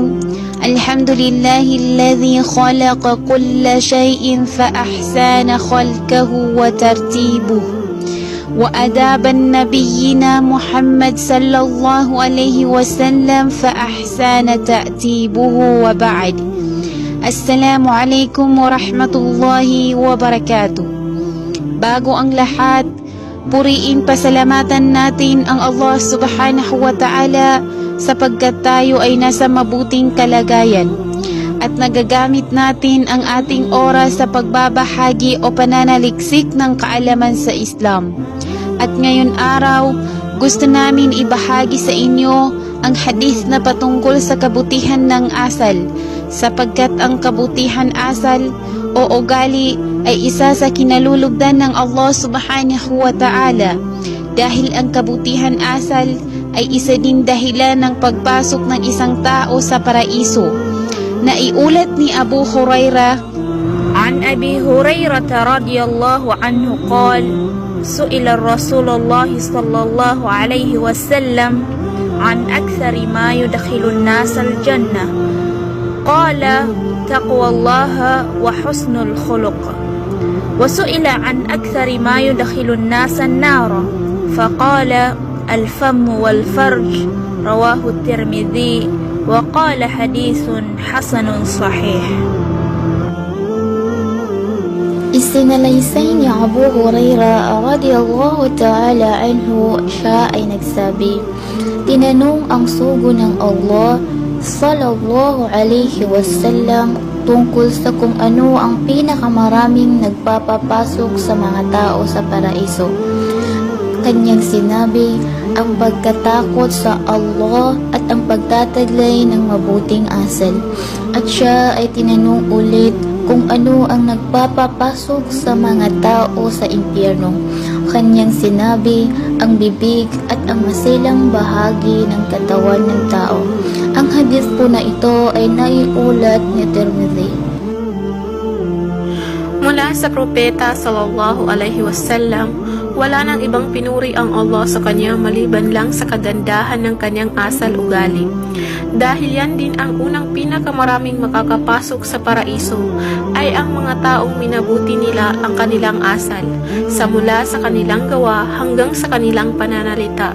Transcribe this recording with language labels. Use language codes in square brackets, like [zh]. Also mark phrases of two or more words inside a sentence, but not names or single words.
[ar] الحمد لله الذي خلق كل شيء فأحسن خلقه وترتيبه وأداب نبينا محمد صلى الله عليه وسلم فأحسن تأتيبه وبعد. السلام عليكم ورحمة الله وبركاته. [tl] Bago ang lahat, puriin pasalamatan natin ang Allah [ar] سبحانه وتعالى [tl] sapagkat tayo ay nasa mabuting kalagayan at nagagamit natin ang ating oras sa pagbabahagi o pananaliksik ng kaalaman sa Islam. At ngayon araw, gusto namin ibahagi sa inyo ang hadith na patungkol sa kabutihan ng asal sapagkat ang kabutihan asal o ugali ay isa sa kinalulugdan ng Allah [ar] سبحانه وتعالى [tl] dahil ang kabutihan asal ay isa din dahilan ng pagpasok ng isang tao sa paraiso. Naiulat ni Abu Hurairah [ar] عن أبي هريرة رضي الله عنه قال سئل رسول الله صلى الله عليه وسلم عن أكثر ما يدخل الناس الجنة قال تقوى الله وحسن الخلق وسئل عن أكثر ما يدخل الناس النار فقال الفم والفرج رواه الترمذي وقال حديث حسن صحيح. [tl] Isinalaysay ni Abu Hurairah [ar] رضي الله تعالى عنه, [tl] siya ay nagsabi, tinanong ang sugo ng Allah [ar] صلى الله عليه وسلم [tl] tungkol sa kung ano ang pinakamaraming nagpapapasok sa mga tao sa paraiso. Kanyang sinabi, ang pagkatakot sa Allah at ang pagtataglay ng mabuting asal. At siya ay tinanong ulit kung ano ang nagpapapasok sa mga tao sa impyerno. Kanyang sinabi, ang bibig at ang masilang bahagi ng katawan ng tao. Ang hadith po na ito ay naiulat ni Tirmidhi. Mula sa propeta [ar] صلى الله عليه وسلم, [tl] wala nang ibang pinuri ang Allah sa kanya maliban lang sa kagandahan ng kanyang asal ugali. Dahil yan din ang unang pinakamaraming makakapasok sa paraiso ay ang mga taong minabuti nila ang kanilang asal, sa mula sa kanilang gawa hanggang sa kanilang pananalita.